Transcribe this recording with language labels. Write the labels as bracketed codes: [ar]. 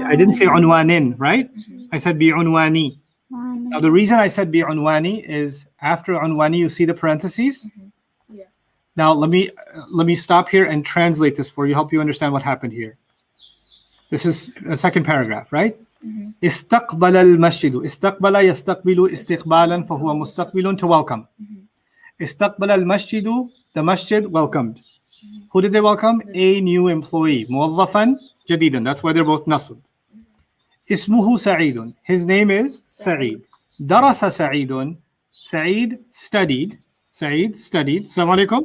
[en] I didn't say unwanin, right? I said bi'unwani. Now the reason I said bi'unwani is after unwani you see the parentheses. Yeah. Now let me stop here and translate this for you, help you understand what happened here. This is a second paragraph, right? [ar] استقبل المسجد. استقبل يستقبل استقبالا فهو مستقبل [en] to welcome. [ar] استقبل المسجد, [en] the masjid welcomed. Who did they welcome? A new employee. [ar] موظفا جديدا. [en] That's why they're both nasb. [ar] اسمه سعيد. [en] His name is Sa'id. [ar] درس سعيد. [en] Sa'id studied. Sa'id studied. [ar] Assalamu alaikum.